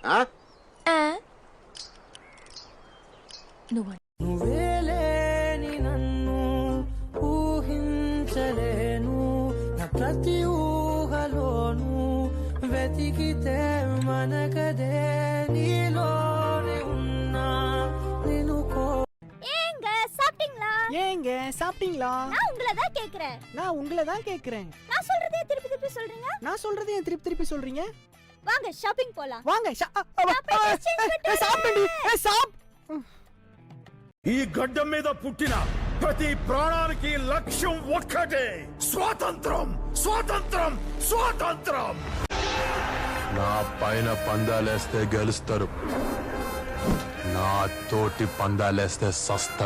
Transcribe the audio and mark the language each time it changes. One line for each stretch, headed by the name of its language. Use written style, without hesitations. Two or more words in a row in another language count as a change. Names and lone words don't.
Telugu: నువ్వేలేని నన్ను ఊహించలేను, ప్రతి ఊహలోను వెతికితే మనకదే నీలోనే ఉన్నా నేను
Tamil: ஏங்க சாப்பிட்டீங்களா? ஏங்க சாப்பிட்டீங்களா? நான் உங்களை தான் கேக்குறேன். நான் உங்களை தான் கேட்கிறேன். நான் சொல்றதே திருப்பி திருப்பி சொல்றீங்க. நான் சொல்றது ஏன் திருப்பி திருப்பி சொல்றீங்க? வாங்க ஷாப்பிங் போலாம். வாங்க
Telugu: ఈ గడ్డ మీద పుట్టిన ప్రతి ప్రాణానికి లక్ష్యం ఒక్కటే, స్వాతంత్రం స్వాతంత్రం స్వాతంత్రం. నా పైన పందాలేస్తే గెలుస్తారు, నా తోటి పందాలేస్తే సస్తారు.